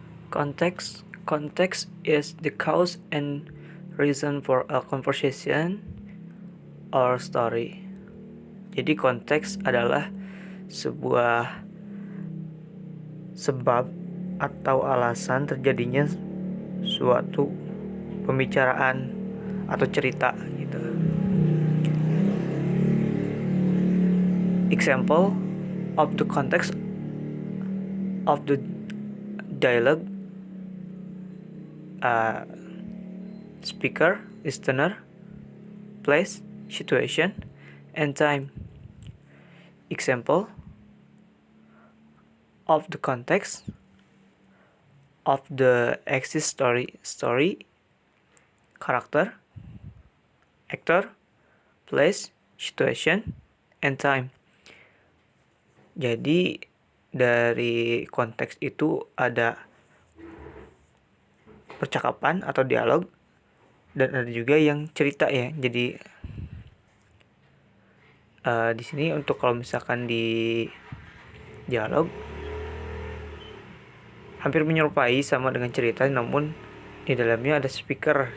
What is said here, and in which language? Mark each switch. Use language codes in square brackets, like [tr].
[en] Context is the cause and reason for a conversation or story. [id] Jadi konteks adalah sebuah sebab atau alasan terjadinya suatu pembicaraan atau cerita gitu. [en] Example of the context of the dialogue: speaker, listener, place, situation, and time. Example of the context of the exist story, character, actor, place, situation, and time. [id] Jadi dari konteks itu ada percakapan atau dialog, dan ada juga yang cerita ya. Jadi di sini untuk kalau misalkan di dialog hampir menyerupai sama dengan cerita, namun di dalamnya ada speaker.